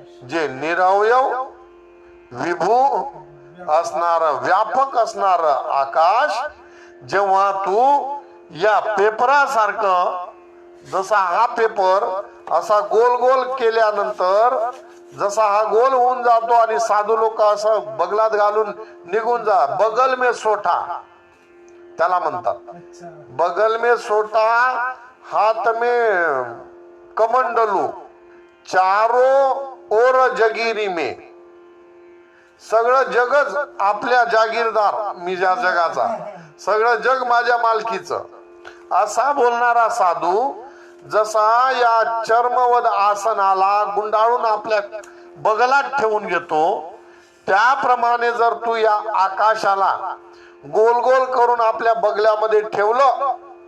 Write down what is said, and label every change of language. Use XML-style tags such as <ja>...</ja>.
<mr>जे निरवयव विभू असणार, व्यापक असणार आकाश, जेव्हा तू या पेपरासारखं, जसा हा पेपर असा गोल गोल केल्यानंतर जसा हा गोल होऊन जातो आणि साधू लोक असं बगलात घालून निघून जा,</mr> <hi>बगल में सोटा</hi> <mr>त्याला म्हणतात.</mr> <hi>बगल में सोटा, हाथ में कमंडलू, चारो ओर जगिरी में.</hi> <mr>सगळं जगच आपल्या जागीरदार, मी ज्या जगाचा, सगळं जग माझ्या मालकीचं, असा बोलणारा साधू जसा या चर्मवद आसनाला गुंडाळून आपल्या बगलात ठेवून घेतो, त्याप्रमाणे जर तू या आकाशाला गोल गोल करून आपल्या बगल्यामध्ये ठेवलं,</mr>